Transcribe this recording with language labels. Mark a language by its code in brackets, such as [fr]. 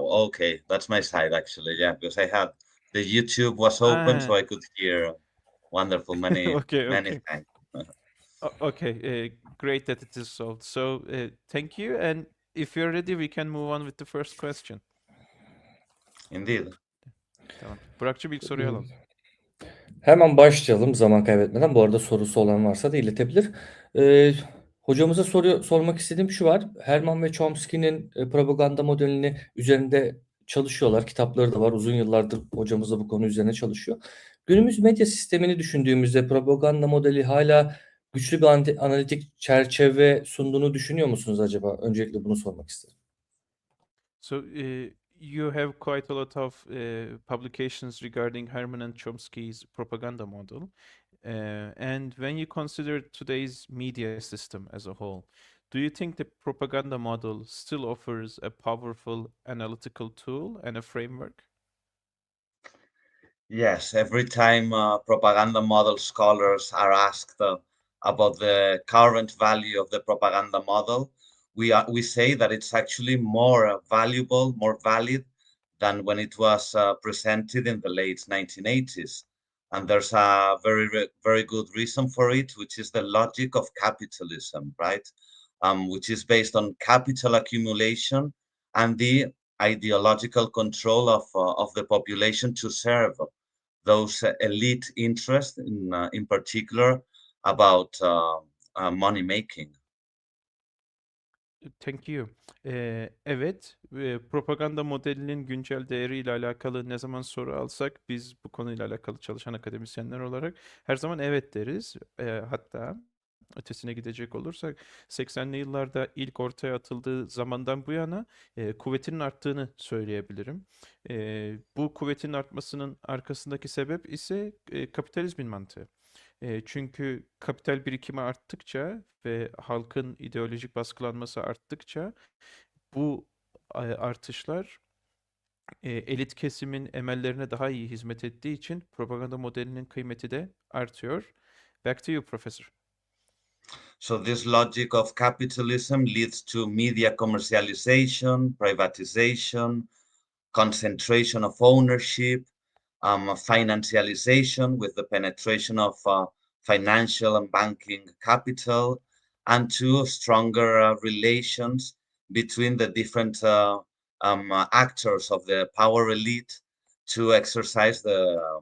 [en] Okay, that's my side actually. Yeah, because I had the YouTube was open, so I could hear. Wonderful. Many Okay. thanks. Okay, great that it is solved. So thank you. And if you're ready, we can move on with the first question. Indeed. [tr] Tamam. Burak'cığım ilk soruyu alalım. Hemen başlayalım zaman kaybetmeden. Bu arada sorusu olan varsa da iletebilir. Hocamıza sormak istediğim şu var. Herman ve Chomsky'nin propaganda modelini üzerinde çalışıyorlar. Kitapları da var. Uzun yıllardır hocamız da bu konu üzerine çalışıyor. Günümüz medya sistemini düşündüğümüzde propaganda modeli hala güçlü bir analitik çerçeve sunduğunu düşünüyor musunuz acaba? Öncelikle bunu sormak isterim. [en] So you have quite a lot of publications regarding Herman and Chomsky's propaganda model. And when you consider today's media system as a whole, do you think the propaganda model still offers a powerful analytical tool and a framework? Yes, every time propaganda model scholars are asked about the current value of the propaganda model, we say that it's actually more valuable, more valid than when it was presented in the late 1980s. And there's a very good reason for it, which is the logic of capitalism, right? Which is based on capital accumulation and the ideological control of the population to serve those elite interests, in particular, about money making. Thank you. [tr] Evet, propaganda modelinin güncel değeriyle alakalı ne zaman soru alsak biz bu konuyla alakalı çalışan akademisyenler olarak her zaman evet deriz. Hatta ötesine gidecek olursak 80'li yıllarda ilk ortaya atıldığı zamandan bu yana kuvvetinin arttığını söyleyebilirim. Bu kuvvetin artmasının arkasındaki sebep ise kapitalizmin mantığı. Çünkü kapital birikimi arttıkça ve halkın ideolojik baskılanması arttıkça bu artışlar elit kesimin emellerine daha iyi hizmet ettiği için propaganda modelinin kıymeti de artıyor. [en] Back to you, Professor. So this logic of capitalism leads to media commercialization, privatization, concentration of ownership, financialization with the penetration of financial and banking capital, and to stronger relations between the different actors of the power elite to exercise the